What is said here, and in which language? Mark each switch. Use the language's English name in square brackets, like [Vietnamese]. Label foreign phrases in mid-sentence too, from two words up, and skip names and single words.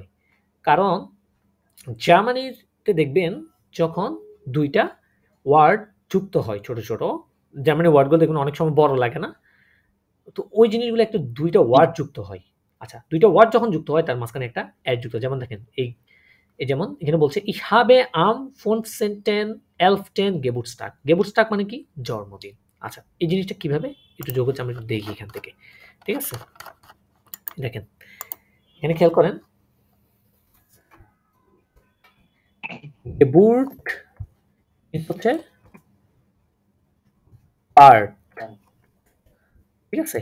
[Bangla] কারণ জার্মানিতে দেখবেন যখন দুইটা ওয়ার্ড যুক্ত হয় ছোট ছোট জার্মানি ওয়ার্ডগুলো দেখবেন অনেক সময় বড় লাগে না, তো ওই জিনিসগুলো একটু দুইটা ওয়ার্ড যুক্ত হয়। আচ্ছা দুইটা ওয়ার্ড যখন যুক্ত হয় তার মাঝখানে একটা অ্যাড যুক্ত হয়। যেমন দেখেন এই এই যেমন এখানে বলছে [German] ich habe am 15. 11. Geburtstag Geburtstag মানে কি জন্মদিন। [Bangla] আচ্ছা এই জিনিসটা কিভাবে একটু যোগ হচ্ছে আমরা একটু দেখি এখান থেকে, ঠিক আছে? দেখেন এখানে খেয়াল করেন Geburt হচ্ছে বার্থ, ঠিক আছে?